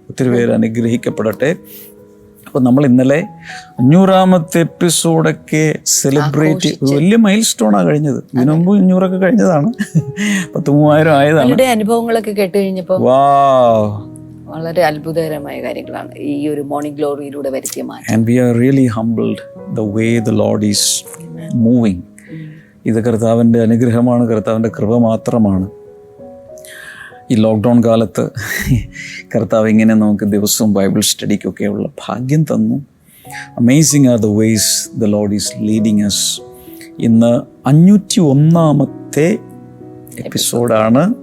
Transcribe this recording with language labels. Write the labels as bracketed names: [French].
[Malayalam] ഒത്തിരി പേര് അനുഗ്രഹിക്കപ്പെടട്ടെ. അപ്പോൾ നമ്മൾ ഇന്നലെ 500ാമത്തെ എപ്പിസോഡൊക്കെ സെലിബ്രേറ്റ്, വലിയ മൈൽ സ്റ്റോണാണ് കഴിഞ്ഞത്. ഇതിനു മുമ്പ് 500 കഴിഞ്ഞതാണ്. 10,000 ആയതാണ്. അനുഭവങ്ങളൊക്കെ കേട്ട് കഴിഞ്ഞപ്പോൾ വാ, വളരെ അത്ഭുതകരമായ കാര്യങ്ങളാണ് ഈ ഒരു മോർണിംഗ് ഗ്ലോറിയിലൂടെ വരുത്തിയ മാറ്റം. [English] And we are really humbled the way the Lord is moving. [Malayalam] ഇത് കർത്താവിൻ്റെ അനുഗ്രഹമാണ്, കർത്താവിൻ്റെ കൃപ മാത്രമാണ്. ഈ ലോക്ക്ഡൗൺ കാലത്ത് കർത്താവ് ഇങ്ങനെ നമുക്ക് ദിവസവും ബൈബിൾ സ്റ്റഡിക്കൊക്കെയുള്ള ഭാഗ്യം തന്നു. [English] Amazing are the ways the Lord is leading us. [Malayalam] ഇന്ന് 501ാമത്തെ എപ്പിസോഡാണ്.